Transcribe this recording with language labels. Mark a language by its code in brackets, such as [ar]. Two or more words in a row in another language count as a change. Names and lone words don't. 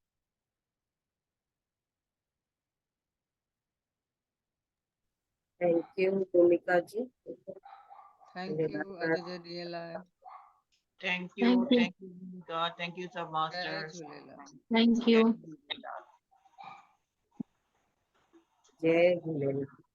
[en] Thank you Bhumika ji. Thank you [sd] अॼु जे ॾींहं लाइ। [en] Thank you, Thank you. thank you, Bhumika. Thank you, sub [sd] जय [en] masters. [sd] झूलेलाल। [en] Thank you. [sd] जय झूलेलाल। जय झूलेलाल।